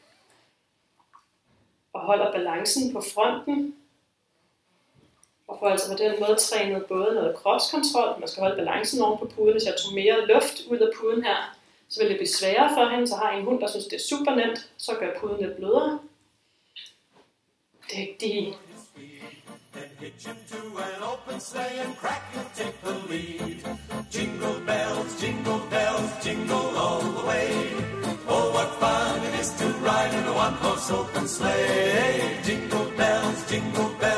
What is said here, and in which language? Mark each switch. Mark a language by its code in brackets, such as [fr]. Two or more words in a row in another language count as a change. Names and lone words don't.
[da] Og holder balancen på fronten. Og får altså på den måde trænet både noget kropskontrol, man skal holde balancen oven på puden. Hvis jeg tog mere luft ud af puden her, så vil det blive sværere for hende. Så har jeg en hund, der synes, det er super nemt, så gør puden lidt blødere. Dygtig! [en] Hitch him to an open sleigh and crack and take the lead. Jingle bells, jingle all the way. Oh, what fun it is to ride in a one-horse open sleigh. Jingle bells, jingle